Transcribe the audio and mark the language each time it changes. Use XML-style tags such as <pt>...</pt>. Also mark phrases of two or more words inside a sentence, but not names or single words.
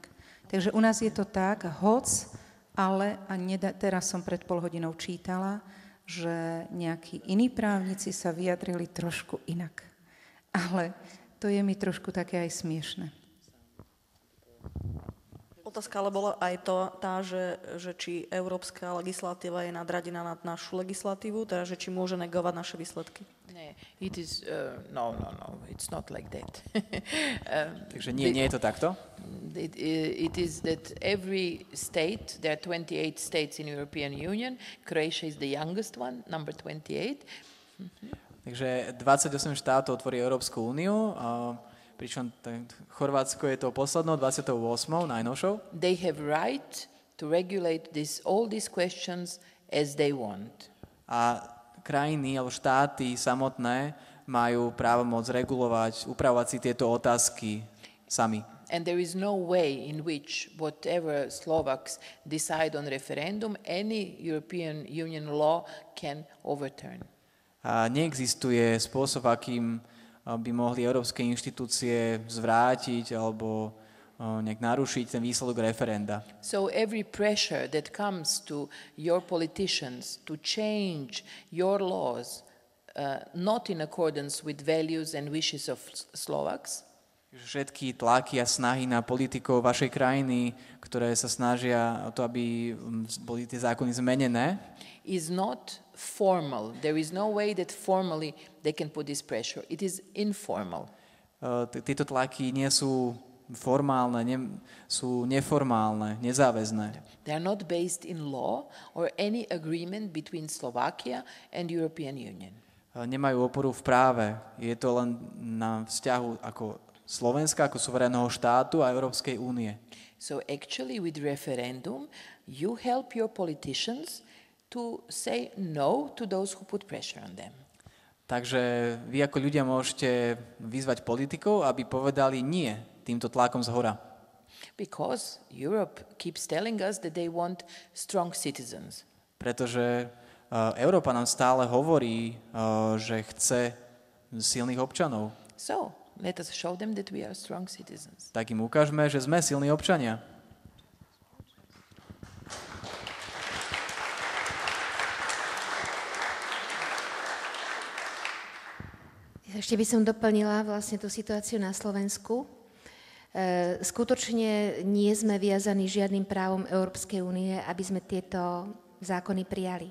<sk>Takže u nás je to tak, ale teraz som pred pol hodinou čítala, že nejakí iní právnici sa vyjadrili trošku inak. Ale to je mi trošku také aj smiešne. otázka ale bola aj tá, že či európska legislatíva je nadradená nad našu legislatívu, teda že či môže negovať naše výsledky.</sk> <en>It is, no, it's not like that.</en> <sk>Takže nie je to takto?</sk> <en>It is that every state, there are 28 states in European Union, Croatia is the youngest one, number 28.</en> <sk>Takže 28 štátov tvorí Európsku úniu, pričom Chorvátsko je to poslednou, 28. najnovšou.</sk> <en>They have right to regulate all these questions as they want.</en> <sk>A krajiny alebo štáty samotné majú právomoc regulovať, upravovať si tieto otázky sami.</sk> <en>And there is no way in which whatever Slovaks decide on referendum, any European Union law can overturn.</en> <sk>A neexistuje spôsob, akým by mohli európske inštitúcie zvrátiť alebo nejak narušiť ten výsledok referenda.</sk> <en>So every pressure that comes to your politicians to change your laws not in accordance with values and wishes of Slovaks,</en> <sk>všetky tlaky a snahy na politikov vašej krajiny, ktoré sa snažia o to, aby boli tie zákony zmenené,</sk> <en>is not formal. There is no way that formally they can put this pressure. It is informal.</en> <sk>Tieto tlaky nie sú formálne, sú neformálne, nezáväzné.</sk> <en>They are not based in law or any agreement between Slovakia and European Union.</en> <sk>Nemajú oporu v práve. Je to len na vzťahu ako Slovenska, ako suverénneho štátu a Európskej únie.</sk> <en>So actually with referendum, you help your politicians to say no to those who put pressure on them.</en> <sk>Takže vy ako ľudia môžete vyzvať politikov, aby povedali nie týmto tlakom zhora.</sk> <en>Because Europe keeps telling us that they want strong citizens.</en> <sk>Pretože Európa nám stále hovorí, že chce silných občanov.</sk> <en>So, let us show them that we are strong citizens.</en> <sk>Tak im ukážme, že sme silní občania. Ešte by som doplnila vlastne tú situáciu na Slovensku. Skutočne nie sme viazaní žiadnym právom Európskej únie, aby sme tieto zákony prijali.</sk>